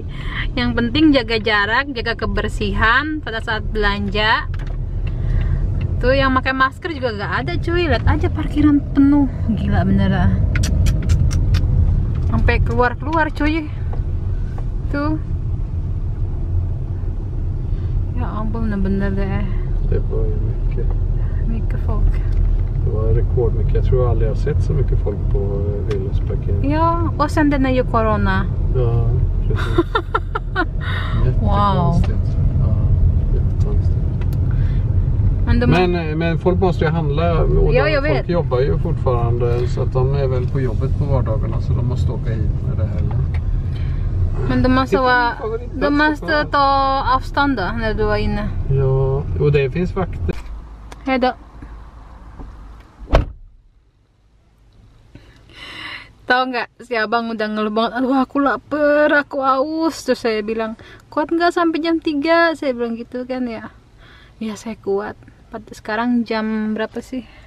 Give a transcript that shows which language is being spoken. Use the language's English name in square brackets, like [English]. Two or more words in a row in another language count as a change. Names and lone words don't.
[Indonesian] Yang penting jaga jarak, jaga kebersihan pada saat belanja. Tuh yang pakai masker juga gak ada cuy. Lihat aja parkiran penuh. Gila bener. Sampai keluar cuy. Tuh. Ya ampun bener-bener deh. [Swedish] Det var ju Mycket folk. Det var rekordmycket. Jag tror jag aldrig har sett så mycket folk på Willys parkering. Ja, och sen den är ju corona. Ja, precis. Jättekonstigt. Ja, jättekonstigt. Men folk måste ju handla. Och jag folk vet. jobbar ju fortfarande, så att de är väl på jobbet på vardagarna, så de måste åka hit med det här. Men de måste ta avstånd då, när du var inne. Ja, och det finns vakter. Hejdå. [Indonesian] Tahu nggak, si Abang udah ngeluh banget, aduh aku lapar, aku haus. Terus saya bilang, kuat nggak sampai jam 3? Saya bilang gitu kan ya. Ya saya kuat. Sekarang jam berapa sih?